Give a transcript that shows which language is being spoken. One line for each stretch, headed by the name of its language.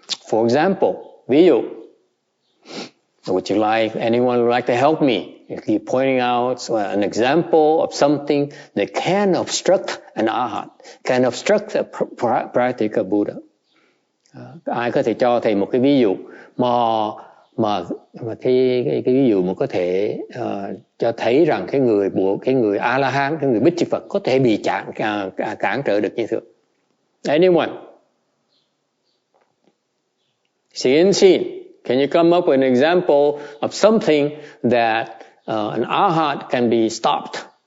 English: For example,
Vietnamese: ví dụ,
English: would you like, anyone would like to help me? Keep pointing out an example of something that can obstruct an arhat, can obstruct a Pratyeka Buddha.
Vietnamese: Ai có thể cho thầy một cái ví dụ mà cái ví dụ mà có thể cho thấy rằng cái người A-la-hán, cái người Bích Chi Phật có thể bị cản trở được như thường.
English: Anyone? Xin, can you come up with an example of something that an arhat can be stopped?